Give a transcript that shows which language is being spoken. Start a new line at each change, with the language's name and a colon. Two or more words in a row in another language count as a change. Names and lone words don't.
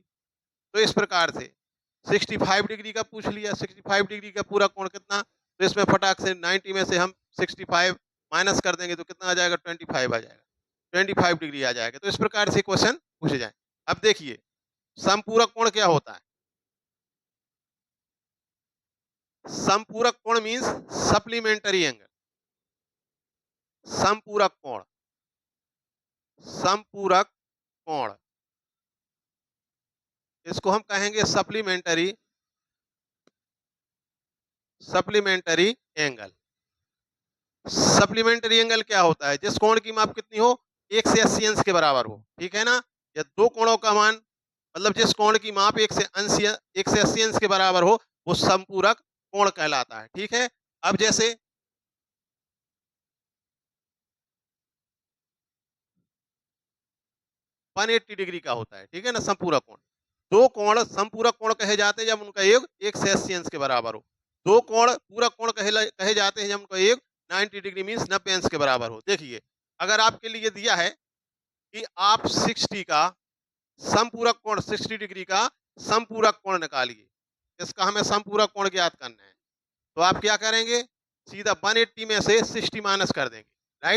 Hindi: तो इस प्रकार से 65 डिग्री का पूछ लिया, 65 डिग्री का पूरा कोण कितना, तो इसमें फटाक से 90 में से हम 65 माइनस कर देंगे तो कितना आ जाएगा 25 आ जाएगा, 25 डिग्री आ जाएगा। तो इस प्रकार से क्वेश्चन पूछे जाए। अब देखिए समपूरक कोण क्या होता है, समपूरक कोण
English: means supplementary angle,
Hindi: समपूरक कोण, समपूरक कोण, इसको हम कहेंगे
English: supplementary, supplementary angle. supplementary angle
Hindi: क्या होता है, जिस कोण की माप कितनी हो 1 से 80 अंश के बराबर हो, ठीक है ना। या दो कोणों का मान, मतलब जिस कोण की माप 1 से 80 अंश के बराबर हो वो समपूरक कोण कहलाता है, ठीक है। अब जैसे 180 डिग्री का होता है, ठीक है ना समपूरक कोण। दो कोण समपूरक कोण कहे जाते हैं जब उनका योग 1 से 80 अंश के बराबर हो। दो कोण पूरक कोण कहे जाते हैं जब उनका योग
English: 90 degree means
Hindi: 90 अंश के बराबर हो। देखिए अगर आपके लिए दिया है कि आप 60 का समपूरक कोण, 60 डिग्री का समपूरक कोण निकालिए, इसका हमें समपूरक कोण ज्ञात करना है, तो आप क्या करेंगे, सीधा 180 में से 60 माइनस कर देंगे, राइट।